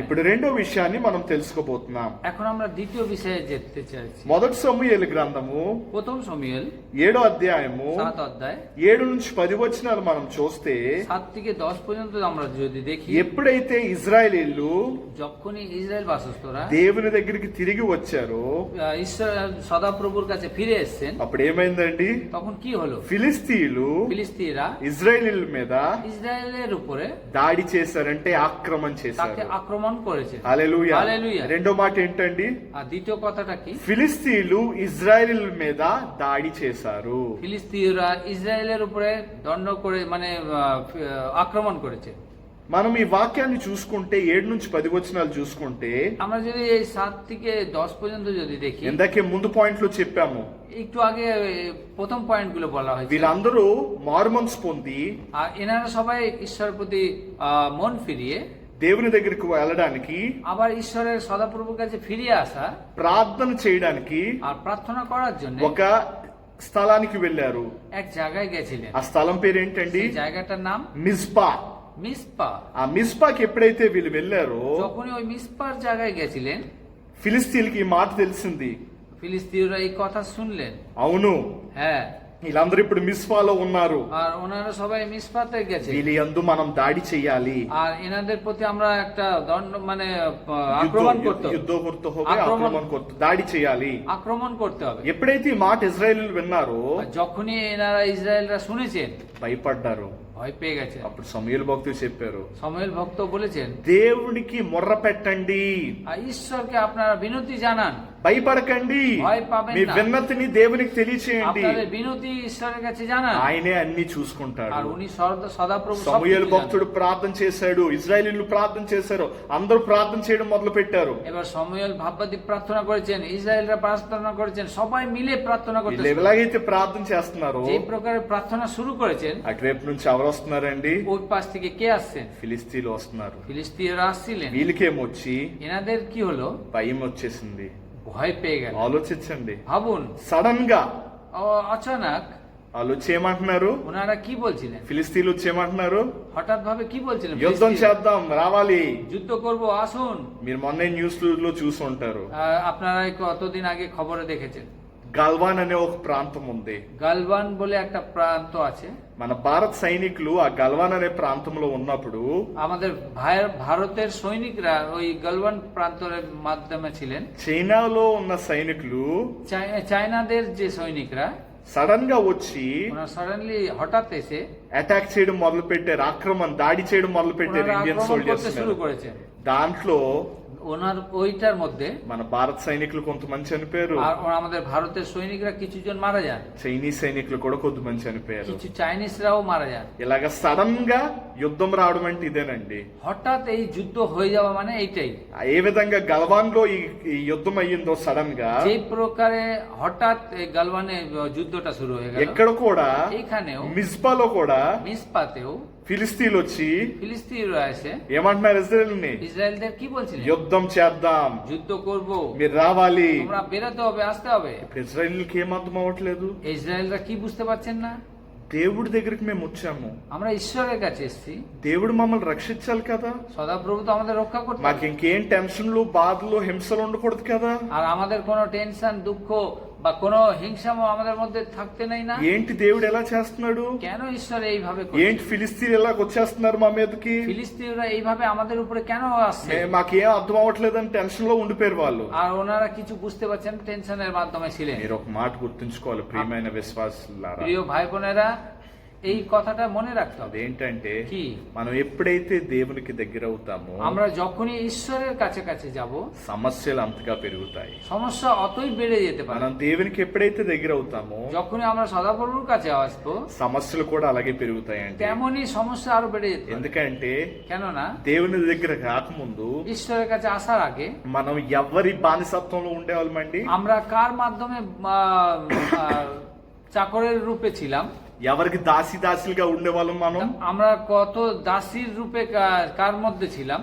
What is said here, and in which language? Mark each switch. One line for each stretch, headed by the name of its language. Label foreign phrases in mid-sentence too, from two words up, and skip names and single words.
Telugu: ఇప్పుడు రెండో విషయాన్ని మనం తెలుసుకోబోతున్నాం.
Bangla: এখন আমরা দ্বিতীয় বিষয়ে যেতে চাইছি।
Telugu: మొదటి సమూయేలు గ్రంథము
Bangla: প্রথম সমুয়েল
Telugu: 7వ అధ్యాయము
Bangla: 7 অধ্যায়
Telugu: 7 నుంచి 10 వచనాలు మనం చూస్తే
Bangla: 7 থেকে 10 পর্যন্ত আমরা যদি দেখি,
Telugu: ఎప్పుడైతే ఇజ్రాయేలీలు
Bangla: যখনই ইসরায়েল বাসস্থরা
Telugu: దేవుని దగ్గరికి తిరిగి వచ్చారో
Bangla: ঈশ্বর সদাপ্রভুর কাছে ফিরে এসেছেন,
Telugu: అప్పుడు ఏమైందండి?
Bangla: তখন কি হলো?
Telugu: ఫిలిస్తీయులు
Bangla: ফিলিস্তিরা
Telugu: ఇజ్రాయేలీల మీద
Bangla: ইসরায়েলের উপরে
Telugu: దాడి చేశారంటే ఆక్రమణ
Bangla: তাকে
Telugu: చేశారు.
Bangla: আক্রমণ করেছে।
Telugu: హల్లెలూయా. హల్లెలూయా। రెండో మాట ఏంటండి?
Bangla: আর দ্বিতীয় কথাটা কি?
Telugu: ఫిలిస్తీయులు ఇజ్రాయేలీల మీద దాడి చేశారు.
Bangla: ফিলিস্তিরা ইসরায়েলের উপরে দণ্ড করে মানে আক্রমণ করেছে।
Telugu: మనం ఈ వాక్యాన్ని చూసుకుంటే 7 నుంచి 10 వచనాలు చూసుకుంటే
Bangla: আমরা যদি এই 7 থেকে 10 পর্যন্ত যদি দেখি,
Telugu: ఇందాకే ముందు పాయింట్ లో చెప్పాము,
Bangla: একটু আগে প্রথম পয়েন্ট গুলো বলা হয়েছে।
Telugu: వీళ్ళందరూ మారుమనసు పొంది
Bangla: আর এনারা সবাই ঈশ্বরের প্রতি মন ফিরিয়ে
Telugu: దేవుని దగ్గరికి వెళ్ళడానికి,
Bangla: আবার ঈশ্বরের সদাপ্রভুর কাছে ফিরে আসা
Telugu: ప్రార్థన చేయడానికి
Bangla: আর প্রার্থনা করার জন্য
Telugu: ఒక స్థలానికి వెళ్ళారు.
Bangla: এক জায়গায় গেছিলেন।
Telugu: ఆ స్థలం పేరేంటండి?
Bangla: সেই জায়গাটার নাম
Telugu: మిస్పా.
Bangla: মিসপা।
Telugu: ఆ మిస్పాకి ఎప్పుడైతే వీళ్ళు వెళ్ళారో
Bangla: যখনই ওই মিসপার জায়গায় গেছিলেন,
Telugu: ఫిలిస్తీన్కి ఈ మాట తెలిసింది.
Bangla: ফিলিস্তিনরা এই কথা শুনলেন।
Telugu: అవును,
Bangla: হ্যাঁ,
Telugu: వీళ్ళందరూ ఇప్పుడు మిస్పాలో ఉన్నారు.
Bangla: আর ওনারা সবাই মিসপাতে গেছে।
Telugu: వీళ్ళ యందు మనం దాడి చెయ్యాలి.
Bangla: আর এনাদের প্রতি আমরা একটা দণ্ড মানে আক্রমণ করতে হবে। యుద్ధ করতে হবে, আক্রমণ করতে,
Telugu: దాడి చేయాలి.
Bangla: আক্রমণ করতে হবে।
Telugu: ఎప్పుడైతే ఈ మాట ఇజ్రాయేలీలు విన్నారో
Bangla: আর যখনই এনারা ইসরায়েলরা শুনেছেন,
Telugu: భయపడ్డారు.
Bangla: ভয় পেয়ে গেছে।
Telugu: అప్పుడు సమూయేలు భక్తులు చెప్పారు,
Bangla: সমুয়েল ভক্ত বলেছেন,
Telugu: దేవునికి మొర్ర పెట్టండి,
Bangla: আর ঈশ্বরকে আপনারা বিনতি জানান,
Telugu: భయపడకండి,
Bangla: ভয় পাবেন
Telugu: మీ
Bangla: না।
Telugu: విన్నతిని దేవునికి తెలియచేయండి,
Bangla: আপনাদের বিনতি ঈশ্বরের কাছে জানান,
Telugu: ఆయనే అన్ని
Bangla: আর
Telugu: చూసుకుంటాడు.
Bangla: উনি সদাপ্রভু সবকিছু
Telugu: సమూయేలు
Bangla: জানেন।
Telugu: భక్తుడు ప్రార్థన చేశాడు, ఇజ్రాయేలీలు ప్రార్థన చేశారు, అందరూ ప్రార్థన చేయడం మొదలు పెట్టారు.
Bangla: এবার সমুয়েল ভাববাদী প্রার্থনা করেছেন, ইসরায়েলরা প্রার্থনা করেছেন, সবাই মিলে প্রার্থনা করতে
Telugu: వీళ్ళు ఎలాగైతే ప్రార్థన చేస్తున్నారో
Bangla: যে প্রকারের প্রার্থনা শুরু করেছেন,
Telugu: అటువైపు నుంచి ఎవరు వస్తున్నారండి?
Bangla: ওই পাশ থেকে কে আসছেন?
Telugu: ఫిలిస్తీన్లు వస్తున్నారు.
Bangla: ফিলিস্তিনরা আসছিলেন।
Telugu: వీళ్ళకేమొచ్చి
Bangla: এনাদের কি হলো?
Telugu: భయం వచ్చేసింది.
Bangla: ভয় পেয়ে গেল।
Telugu: ఆలోచించండి,
Bangla: ভাবুন,
Telugu: సడన్ గా
Bangla: অচানক
Telugu: వాళ్ళు వచ్చి ఏమంటున్నారు?
Bangla: ওনারা কি বলছিলেন?
Telugu: ఫిలిస్తీన్లు వచ్చి ఏమంటున్నారు?
Bangla: হঠাৎ ভাবে কি বলছিলেন?
Telugu: యుద్ధం
Bangla: ফিলিস্তিন,
Telugu: చేద్దాం, రావాలి.
Bangla: যুদ্ধ করব, আসুন।
Telugu: మీరు మొన్న న్యూస్ లో చూసి ఉంటారు,
Bangla: আপনারা কতদিন আগে খবরে দেখেছেন,
Telugu: గల్వాన్ అనే ఒక ప్రాంతం ఉంది.
Bangla: গালবান বলে একটা প্রান্ত আছে।
Telugu: మన భారత సైనికులు ఆ గల్వాన్ అనే ప్రాంతంలో ఉన్నప్పుడు
Bangla: আমাদের ভারতের সৈনিকরা ওই গালবান প্রান্তের মাধ্যমে ছিলেন।
Telugu: చైనాలో ఉన్న సైనికులు
Bangla: চায়নাদের যে সৈনিকরা
Telugu: సడన్ గా వచ్చి
Bangla: ওনারা সাডেনলি হঠাৎ এসে
Telugu: అటాక్ చేయడం మొదలు పెట్టారు, ఆక్రమణ దాడి చేయడం మొదలు పెట్టారు
Bangla: ওনারা
Telugu: ఇండియన్
Bangla: আক্রমণ করতে
Telugu: సోల్జర్స్
Bangla: শুরু
Telugu: మీద.
Bangla: করেছেন।
Telugu: దాంట్లో
Bangla: ওনার ওইটার মধ্যে
Telugu: మన భారత సైనికులు కొంతమంది చనిపోయారు,
Bangla: আর আমাদের ভারতের সৈনিকরা কিছুজন মারা যান,
Telugu: చైనీస్ సైనికులు కూడా కొంతమంది చనిపోయారు.
Bangla: কিছু চাইনিজরাও মারা যান।
Telugu: ఇలాగ సడన్ గా యుద్ధం రావడం అంటే ఇదేనండి.
Bangla: হঠাৎ এই যুদ্ধ হয়ে যাওয়া মানে এইটাই।
Telugu: ఏ విధంగా గల్వాన్ లో ఈ యుద్ధం అయ్యిందో సడన్ గా
Bangla: যে প্রকারে হঠাৎ এই গালওয়ানে যুদ্ধটা শুরু হয়ে গেল,
Telugu: ఎక్కడ కూడా
Bangla: এইখানেও
Telugu: మిస్పాలో కూడా
Bangla: মিসপাতেও
Telugu: ఫిలిస్తీన్లు వచ్చి
Bangla: ফিলিস্তিনরা এসে
Telugu: ఏమంటున్నారు ఇజ్రాయేల్ని?
Bangla: ইসরায়েলদের কি বলছিলেন?
Telugu: యుద్ధం చేద్దాం,
Bangla: যুদ্ধ করব,
Telugu: మీరు రావాలి.
Bangla: তোমরা বেরোতে হবে, আসতে হবে।
Telugu: ఇప్పుడు ఇజ్రాయేల్కి ఏం అర్థం అవ్వట్లేదు?
Bangla: ইসরায়েলরা কি বুঝতে পারছেন না?
Telugu: దేవుడి దగ్గరికి మేము వచ్చాము,
Bangla: আমরা ঈশ্বরের কাছে এসেছি,
Telugu: దేవుడు మమ్మల్ని రక్షించాలి కదా,
Bangla: সদাপ্রভু তো আমাদের রক্ষা করতে
Telugu: మాకు
Bangla: হবে।
Telugu: ఇంకేం టెన్షన్లు, బాధలు, హింసలు ఉండకూడదు కదా.
Bangla: আর আমাদের কোনো টেনশন, দুঃখ, বা কোনো হিংসামো আমাদের মধ্যে থাকতে নেই না?
Telugu: ఏంటి దేవుడు ఎలా చేస్తున్నాడు?
Bangla: কেন ঈশ্বর এইভাবে করছে?
Telugu: ఏంటి ఫిలిస్తీన్లు ఎలా వచ్చేస్తున్నారు మా మీదకి?
Bangla: ফিলিস্তিনিরা এইভাবে আমাদের উপরে কেন আসছে?
Telugu: మాకేం అర్థం అవ్వట్లేదని టెన్షన్ లో ఉండిపోయారు వాళ్ళు.
Bangla: আর ওনারা কিছু বুঝতে পারছেন, টেনশনের মাধ্যমে ছিলেন।
Telugu: మీరు ఒక మాట గుర్తుంచుకోవాలి ప్రియమైన విశ్వాసులారా,
Bangla: প্রিয় ভাই বোনেরা, এই কথাটা মনে রাখতে হবে।
Telugu: అదేంటంటే
Bangla: কি?
Telugu: మనం ఎప్పుడైతే దేవునికి దగ్గర అవుతామో
Bangla: আমরা যখনই ঈশ্বরের কাছে কাছে যাব,
Telugu: సమస్యలు అంతగా పెరుగుతాయి।
Bangla: সমস্যা অতই বেড়ে যেতে পারে।
Telugu: మనం దేవునికి ఎప్పుడైతే దగ్గర అవుతామో
Bangla: যখনই আমরা সদাপ্রভুর কাছে আসবো,
Telugu: సమస్యలు కూడా అలాగే పెరుగుతాయండి।
Bangla: তেমনই সমস্যা আরো বেড়ে যেতে পারে।
Telugu: ఎందుకంటే
Bangla: কেননা
Telugu: దేవుని దగ్గర రాకముందు
Bangla: ঈশ্বরের কাছে আসার আগে
Telugu: మనం ఎవరి బానిసత్వంలో ఉండేవాళ్ళమండి?
Bangla: আমরা কার মাধ্যমে চাকরের রূপে ছিলাম?
Telugu: ఎవరికి దాసిలుగా ఉండేవాళ్ళం మనం?
Bangla: আমরা কত দাসীর রূপে কার মধ্যে ছিলাম?